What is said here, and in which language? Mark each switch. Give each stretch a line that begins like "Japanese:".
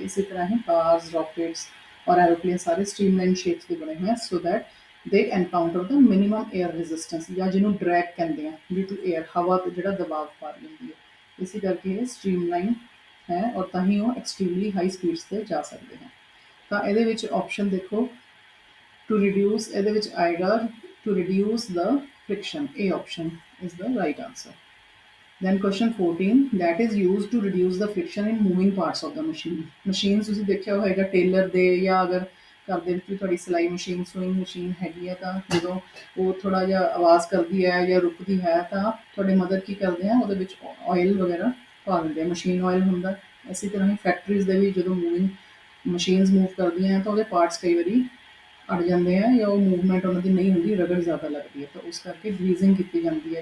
Punjabi: ਇਸੇ ਤਰ੍ਹਾਂ ਹੀ ਕਾਰਸ, ਰਾਕੇਟਸ ਔਰ ਐਰੋਪਲੇਨ ਸਾਰੇ ਸਟ੍ਰੀਮਲਾਈਨ ਸ਼ੇਪਸ ਦੇ ਬਣੇ ਹੋਏ ਹਨ
English: so that they encounter the minimum air resistance
Punjabi: ਜਾਂ ਜਿਹਨੂੰ ਡਰੈਗ ਕਹਿੰਦੇ ਆ
English: due to air,
Punjabi: ਹਵਾ ਤੇ ਜਿਹੜਾ ਦਬਾਅ ਪਾ ਰਹੀ ਹੁੰਦੀ ਹੈ। ਇਸੇ ਕਰਕੇ ਇਹ ਸਟ੍ਰੀਮਲਾਈਨ ਹੈ ਔਰ ਤਾਂ ਹੀ ਉਹ ਐਕਸਟ੍ਰੀਮਲੀ ਹਾਈ ਸਪੀਡਸ ਤੇ ਜਾ ਸਕਦੇ ਹਨ। ਤਾਂ ਇਹਦੇ ਵਿੱਚ ਆਪਸ਼ਨ ਦੇਖੋ ਟੂ ਰਿਡਿਊਸ, ਇਹਦੇ ਵਿੱਚ ਆਏਗਾ
English: to reduce the friction,
Punjabi: ਇਹ option
English: Is the right answer. Then question 14 that is used to reduce the friction in moving parts of the machine.
Punjabi: Machine ਤੁਸੀਂ ਦੇਖਿਆ ਹੋਏਗਾ ਟੇਲਰ ਦੇ ਜਾਂ ਅਗਰ ਘਰ ਦੇ ਵਿੱਚ ਵੀ ਤੁਹਾਡੀ ਸਿਲਾਈ ਮਸ਼ੀਨ, ਸੂਇੰਗ ਮਸ਼ੀਨ ਹੈਗੀ ਹੈ ਤਾਂ ਜਦੋਂ ਉਹ ਥੋੜ੍ਹਾ ਜਿਹਾ ਆਵਾਜ਼ ਕਰਦੀ ਹੈ ਜਾਂ ਰੁਕਦੀ ਹੈ ਤਾਂ ਤੁਹਾਡੇ ਮਦਰ ਕੀ ਕਰਦੇ ਆ ਉਹਦੇ ਵਿੱਚ ਆਇਲ ਵਗੈਰਾ ਪਾ ਦਿੰਦੇ ਆ, ਮਸ਼ੀਨ ਆਇਲ ਹੁੰਦਾ। ਇਸੇ ਤਰ੍ਹਾਂ ਹੀ ਫੈਕਟਰੀਜ਼ ਦੇ ਵੀ ਜਦੋਂ ਮੂਵਿੰਗ ਮਸ਼ੀਨਸ ਮੂਵ ਕਰਦੀਆਂ ਤਾਂ ਉਹਦੇ ਪਾਰਟਸ ਕਈ ਵਾਰੀ ਅੜ ਜਾਂਦੇ ਆ ਜਾਂ ਉਹ ਮੂਵਮੈਂਟ ਉਹਨਾਂ ਦੀ ਨਹੀਂ ਹੁੰਦੀ, ਰਗੜ ਜ਼ਿਆਦਾ ਲੱਗਦੀ ਹੈ ਤਾਂ ਉਸ ਕਰਕੇ ਗਰੀਜ਼ਿੰਗ ਕੀਤੀ ਜਾਂਦੀ ਹੈ।